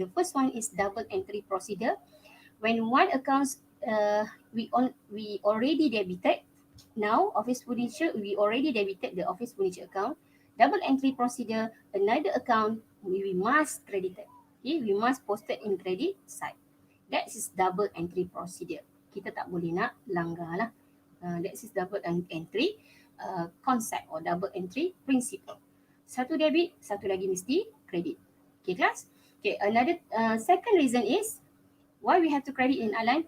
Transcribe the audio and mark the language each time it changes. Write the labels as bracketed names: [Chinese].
[English] The first one is double entry procedure. When one accounts we already debited, now office furniture, we already debited the office furniture account. Double entry procedure, another account we must credit it. Okay, we must post it in credit side. That is double entry procedure. [Malay] Kita tak boleh nak langgar lah. [English] That is double entry concept or double entry principle. [Malay] Satu debit, satu lagi mesti credit. [English] Okay, class? Okay, another second reason is why we have to credit in Align?